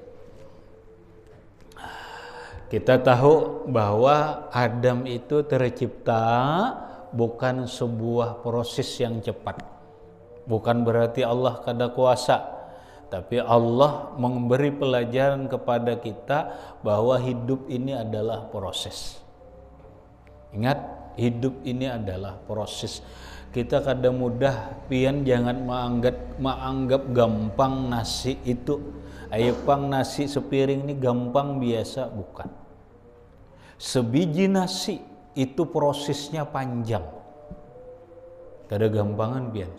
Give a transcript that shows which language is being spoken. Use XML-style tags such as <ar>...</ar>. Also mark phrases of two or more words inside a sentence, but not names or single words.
<id>Kita tahu bahwa Adam itu tercipta bukan sebuah proses yang cepat. Bukan berarti Allah kada kuasa, tapi Allah memberi pelajaran kepada kita bahwa hidup ini adalah proses. Ingat, hidup ini adalah proses. Kita kadang mudah, pian jangan menganggap gampang nasi itu.</id> <bjn>Ayo pang nasi sepiring ini gampang biasa, bukan.</bjn> <id>Sebiji nasi itu prosesnya panjang.</id> <bjn>Kada gampangan pian.</bjn>